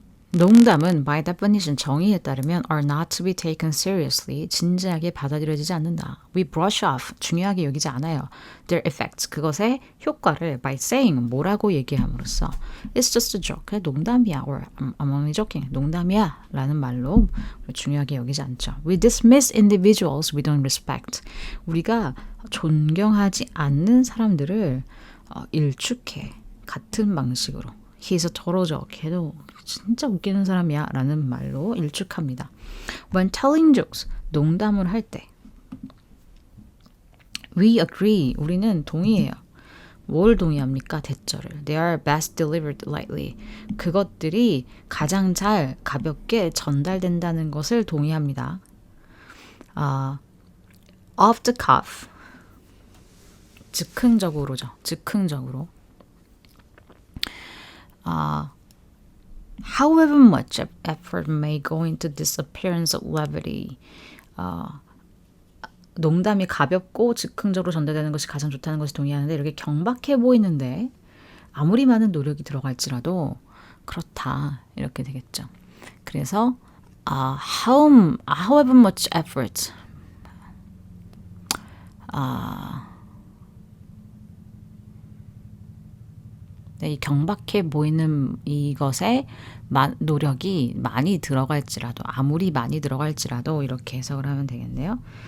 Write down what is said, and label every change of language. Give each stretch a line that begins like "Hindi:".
Korean: 농담은
English: by definition
Korean: 정의에 따르면
English: are not to be taken seriously
Korean: 진지하게 받아들여지지 않는다.
English: We brush off
Korean: 중요하게 여기지 않아요.
English: Their effects
Korean: 그것의 효과를
English: by saying
Korean: 뭐라고 얘기함으로써
English: It's just a joke
Korean: 그냥 농담이야
English: or I'm only joking
Korean: 농담이야 라는 말로 중요하게 여기지 않죠.
English: We dismiss individuals we don't respect
Korean: 우리가 존경하지 않는 사람들을 일축해 같은 방식으로
English: He's a total joke.
Korean: 걔도 진짜 웃기는 사람이야 라는 말로 일축합니다.
English: When telling jokes,
Korean: 농담을 할 때
English: We agree.
Korean: 우리는 동의해요. 뭘 동의합니까? 대절을.
English: They are best delivered lightly.
Korean: 그것들이 가장 잘 가볍게 전달된다는 것을 동의합니다.
English: Off the cuff.
Korean: 즉흥적으로죠. 즉흥적으로.
English: However much effort may go into this appearance of levity.
Korean: 농담이 가볍고 즉흥적으로 전달되는 것이 가장 좋다는 것이 동의하는데 이렇게 경박해 보이는데 아무리 많은 노력이 들어갈지라도 그렇다 이렇게 되겠죠. 그래서
English: however much effort
Korean: 이 경박해 보이는 이것에 노력이 많이 들어갈지라도 아무리 많이 들어갈지라도 이렇게 해석을 하면 되겠네요.